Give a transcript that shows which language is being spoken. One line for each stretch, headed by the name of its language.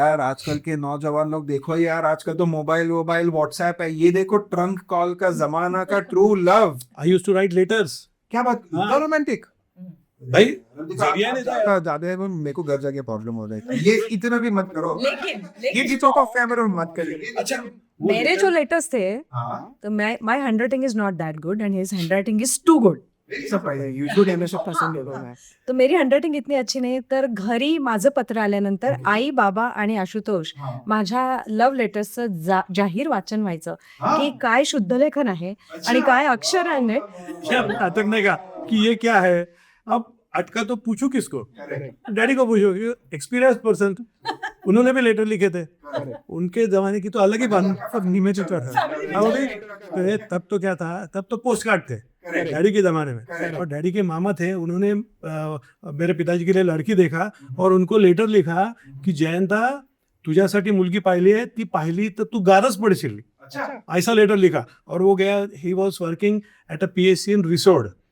Hindi: यार आजकल के नौजवान लोग देखो यार आजकल तो मोबाइल व्हाट्सएप है ये देखो ट्रंक कॉल का जमाना का true love
English: I used to write letters.
Hindi: क्या बात हाँ।
English: romantic
Hindi: भाई जरिया नहीं था। ज्यादा है मेरे को घर जाके प्रॉब्लम हो जाएगी ये इतना भी मत करो लेकिन ये चीजों को कैमरा में मत करिए अच्छा मेरे जो लेटर्स थे हाँ
Marathi: तो
English: my handwriting is not that good and his handwriting is too good
Marathi: तर
Hindi: मेरी हँडरायटिंग इतनी अच्छी
Marathi: नाही तर घरी माझं पत्र आल्यानंतर आई बाबा आणि आशुतोष माझ्या लव्ह लेटर्सचं जाहीर वाचन व्हायचं की काय शुद्धलेखन आहे आणि काय अक्षर आहे.
Hindi: क्या अटकने का कि ये क्या है अब अटका तो पूछू किसको डैडी को पूछो एक्सपीरियंस पर्सन उन्होंने भी लेटर लिखे थे उनके जमाने की तो अलग ही बात सब नीचे है तब तो क्या था तब तो पोस्ट कार्ड थे डैडी के जमाने में और डैडी के मामा थे उन्होंने मेरे पिताजी के लिए लड़की देखा और उनको लेटर लिखा की
Marathi: जयंता तुझ्यासाठी मुलगी पाहिली आहे ती पाहिली तर तू गारच पडशील
Hindi: ऐसा लेटर लिखा और वो गया
English: he was working at a PSC in Risod